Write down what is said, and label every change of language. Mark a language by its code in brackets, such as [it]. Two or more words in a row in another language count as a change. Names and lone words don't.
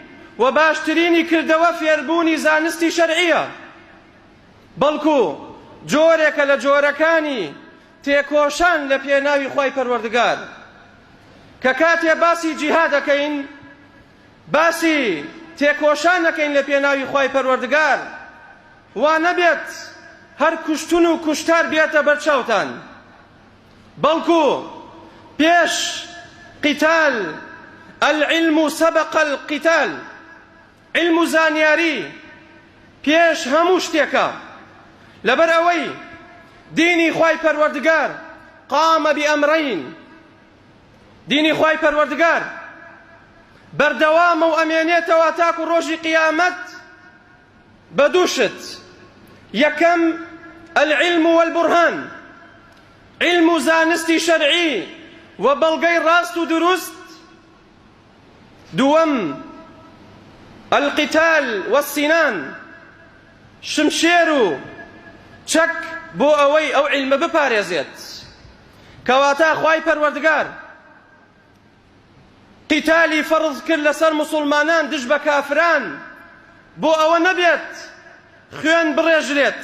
[ckb] و باشترینی کردەوە فێربوونی زانستی شەرعیە بەڵکو جۆرێکە لە جۆرەکانی تێکۆشان لە پێناوی خوای پەروەردگار کە کاتێ باسی جیهاد دەکەین باسی تێکۆشان دەکەین لە پێناوی خوای پەروەردگار وا نەبێت هەر کوشتن و کوشتار بێتە بەرچاوتان بەڵکو پێش قیتال [ar] العلم سبق القتال [ckb] علم و زانیاری پێش هەموو شتێکە لەبەر ئەوەی دینی خوای پەروەردگار [ar] قامە بئەمرەین [ckb] دینی خوای پەروەردگار بەردەوامە و ئەمێنێتەوە تاکو ڕۆژی قیامەت بە دوو شت یەکەم [ar] العلم والبرهان [ckb] علم و زانستی شەرعی و بەڵگەی ڕاست و دروست دووەم [ar] القتال والسنان [ckb] شمشێر و چەک بۆ ئەوەی ئەو عیلمە بپارێزێت کەواتە خوای پەروەردگار قیتالی فەرض کرد لەسەر موسڵمانان دژ بە کافران بۆ ئەوە نەبێت خوێن بڕێژرێت